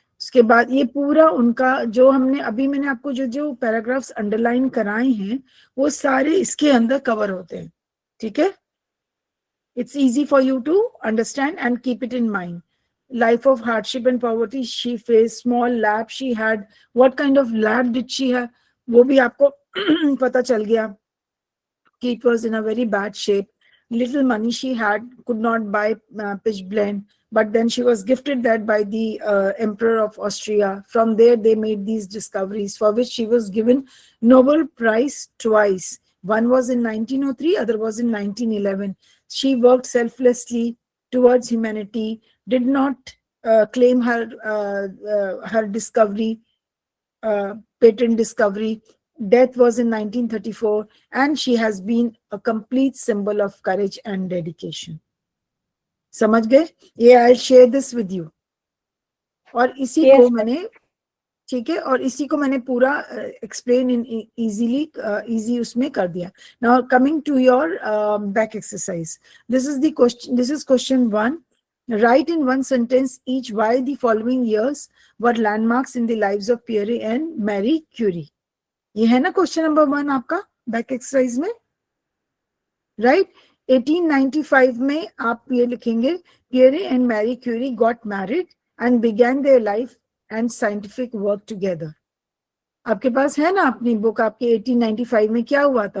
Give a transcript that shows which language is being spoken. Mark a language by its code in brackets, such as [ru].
[hi] उसके बाद ये पूरा उनका जो हमने अभी मैंने आपको जो पैराग्राफ्स अंडरलाइन कराए हैं वो सारे इसके अंदर कवर होते हैं. ठीक है? [en] It's easy for you to understand and keep it in mind. Life of hardship and poverty she faced, small lab she had, what kind of lab did she have, [hi] वो भी आपको पता चल गया कि [en] it was in a very bad shape. little money she had could not buy pitch blende, but then she was gifted that by the Emperor of Austria. From there they made these discoveries for which she was given Nobel Prize twice. One was in 1903, other was in 1911. She worked selflessly towards humanity, did not claim her discovery, patent discovery. Death was in 1934, and she has been a complete symbol of courage and dedication. [hi] समझ गए? [en] ये I'll share this with you. [hi] और इसी [en] Yes, [hi] को [en] ma'am. [hi] मैंने, ठीक है, और इसी को मैंने पूरा [en] explain in easy [hi] उसमें कर दिया. [en] Now coming to your back exercise. This is the question. This is question 1. Write in one sentence each why the following years were landmarks in the lives of Pierre and Marie Curie. [hi] ये है ना question number 1 आपका back exercise में, right? 1895 में आप ये लिखेंगे, [en] Pierre and Marie Curie got married and began their life and scientific work together. [hi] आपके पास है ना अपनी बुक, आपके 1895 में क्या हुआ था?